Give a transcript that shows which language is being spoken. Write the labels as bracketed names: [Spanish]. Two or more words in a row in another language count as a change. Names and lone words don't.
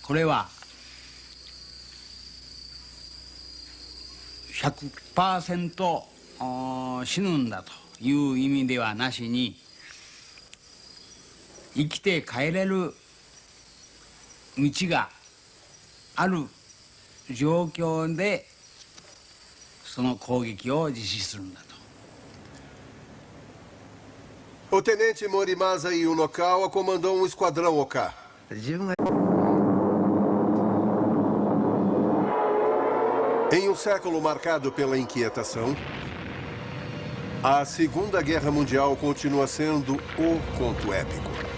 [Japanese] これは 100% 死ぬんだという意味ではなしに生きて帰れる道がある状況でその攻撃を実施するんだと。 [Portuguese] O tenente Morimasa Yunokawa comandou um esquadrão Oka. Em um século marcado pela inquietação, a Segunda Guerra Mundial continua sendo o conto épico.